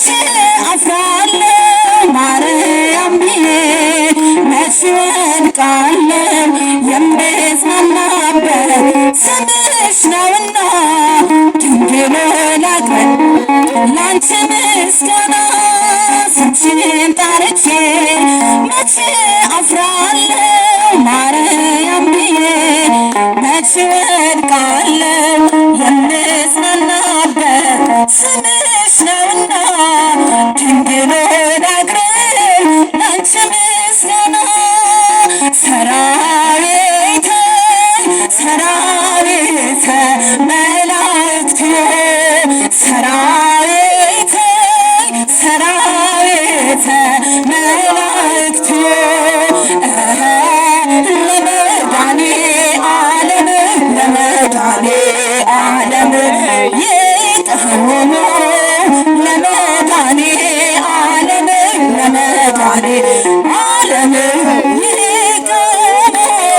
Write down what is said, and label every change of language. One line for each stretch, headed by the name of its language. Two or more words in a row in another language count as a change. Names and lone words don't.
Amharic: አፍራለሁ ማርያም ብዬ መቼ ወድቃለሁ የምጽናናበት ስምሽ ነውና ድንግል ሆይ ላቅርብ ላንቺ ምስጋና ስምሽን ጠርቼ መቼ አፍራለሁ ማርያም ብዬ መቼ ወድቃለሁ የምጽናናበት ስምሽ ነውና ድንግል ሆይ ላቅርብ ላንቺ ምስጋና ሰራዊት ሰራዊት
Geez: መላእክት ሰራዊት ሰራዊት ሰራዊተ መላእክት ለመድኃኔ ዓለም ለመድኃኔ ዓለም ይቅወሙ ለመድኃኔ ዓለም ለመድኃኔ ዓለም ይቅወሙ